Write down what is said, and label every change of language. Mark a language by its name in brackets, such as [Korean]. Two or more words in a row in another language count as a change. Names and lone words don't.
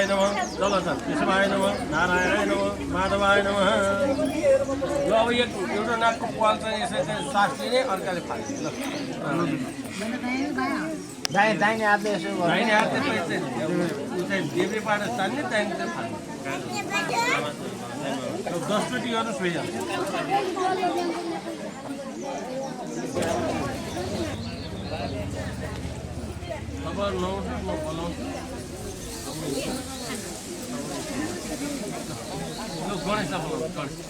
[Sanskrit] नमः चल केशवाय नमः नारायणाय नमः माधवाय नमः [Nepali] ल अब एउटा नाकको पाल चाहिँ यसरी चाहिँ सास लिने अर्काले फाल्ने ल दाहिने हातले यसो दाहिने हातले चाहिँ देब्रेबाट तान्ने त्यहाँदेखि चाहिँ फाल्ने 10 चोटि गर्नुहोस् भइहाल्छ अब नौसो म बोलाउँछु गणेशलाई बोलाउँछु